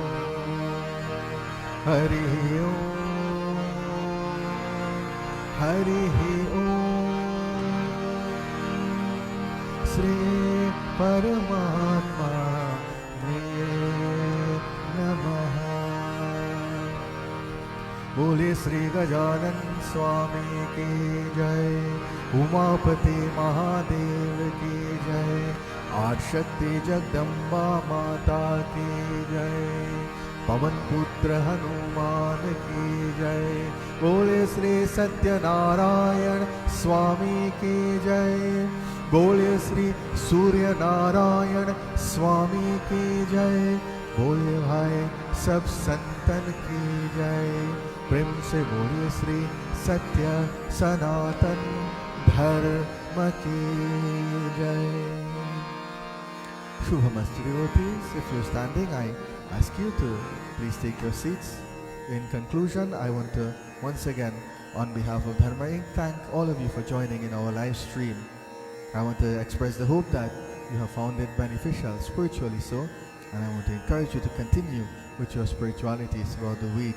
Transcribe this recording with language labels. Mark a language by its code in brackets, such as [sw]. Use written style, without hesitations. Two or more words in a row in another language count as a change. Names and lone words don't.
[sa] हरि ओम हरि ओम श्री परमात्मा नमः. [hi] बोले श्री गजानन स्वामी की जय, उमापति महादेव की जय, आदिशक्ति जगदम्बा माता की जय, पवन पुत्र हनुमान की जय। बोले श्री सत्यनारायण स्वामी की जय, बोले श्री सूर्य नारायण स्वामी की जय, बोले भाई सब संतन की जय। प्रेम से बोलिए श्री सत्य सनातन धर्म की जय। [en] Shubhamastu devotees, if you're standing, I ask you to please take your seats. In conclusion, I want to once again, on behalf of Dharma Inc, thank all of you for joining in our live stream. I want to express the hope that you have found it beneficial, spiritually so, and I want to encourage you to continue with your spirituality throughout the week.